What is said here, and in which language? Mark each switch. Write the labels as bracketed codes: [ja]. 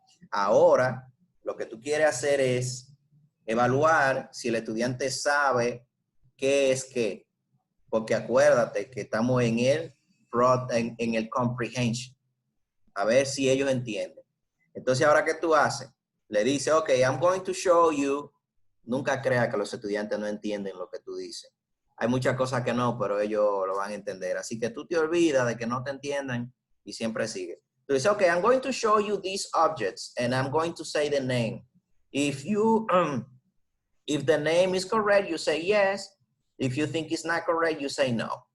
[es] Ahora, lo que tú quieres hacer es evaluar si el estudiante sabe qué es qué. Porque acuérdate que estamos en el comprehension. A ver si ellos entienden. Entonces, ahora, ¿qué tú haces? Le dices, [en] ok, I'm going to show you. [es] Nunca creas que los estudiantes no entienden lo que tú dices. Hay muchas cosas que no, pero ellos lo van a entender. Así que tú te olvidas de que no te entiendan y siempre sigue. Tú dices, [en] ok, I'm going to show you these objects and I'm going to say the name. If the name is correct, you say yes. If you think it's not correct, you say no.